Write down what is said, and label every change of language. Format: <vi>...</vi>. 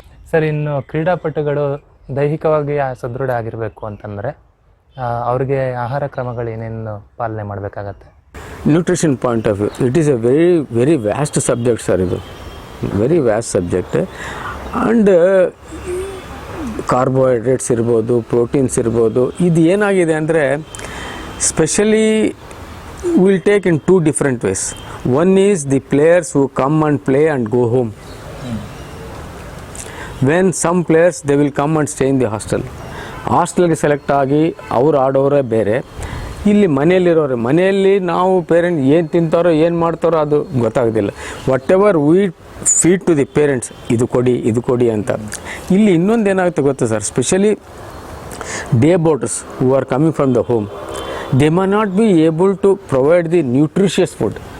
<kn>Sir, ಇನ್ನು ಕ್ರೀಡಾಪಟುಗಳು ದೈಹಿಕವಾಗಿ ಸದೃಢ ಆಗಿರಬೇಕು ಅಂತಂದರೆ ಅವ್ರಿಗೆ ಆಹಾರ ಕ್ರಮಗಳು ಏನೇನು ಪಾಲನೆ ಮಾಡಬೇಕಾಗತ್ತೆ?</kn> <en>Nutrition point of view, it is a very vast subject sir.</en> <kn>ಇದು</kn> <en>Very vast subject.</en> <kn>And carbohydrates ಇರ್ಬೋದು, ಪ್ರೋಟೀನ್ಸ್ ಇರ್ಬೋದು. ಇದು ಏನಾಗಿದೆ ಅಂದರೆ specially</kn> <en>will take in two different ways. One is the players who come and play and go home. When some players they will come and stay in the hostel.</en> <kn>ಹಾಸ್ಟೆಲ್ಗೆ select ಆಗಿ ಅವ್ರು ಆಡೋರೇ ಬೇರೆ, ಇಲ್ಲಿ ಮನೆಯಲ್ಲಿರೋರೆ. ಮನೆಯಲ್ಲಿ ನಾವು ಪೇರೆಂಟ್ ಏನು ತಿಂತಾರೋ ಏನು ಮಾಡ್ತಾರೋ ಅದು ಗೊತ್ತಾಗೋದಿಲ್ಲ.</kn> <en>whatever we feed to the parents,</en> <kn>ಇದು ಕೊಡಿ ಅಂತ. ಇಲ್ಲಿ ಇನ್ನೊಂದು ಏನಾಗುತ್ತೆ ಗೊತ್ತಾ sir,</kn> <en>Specially day boarders who are coming from the home, they may not be able to provide the nutritious food.</en>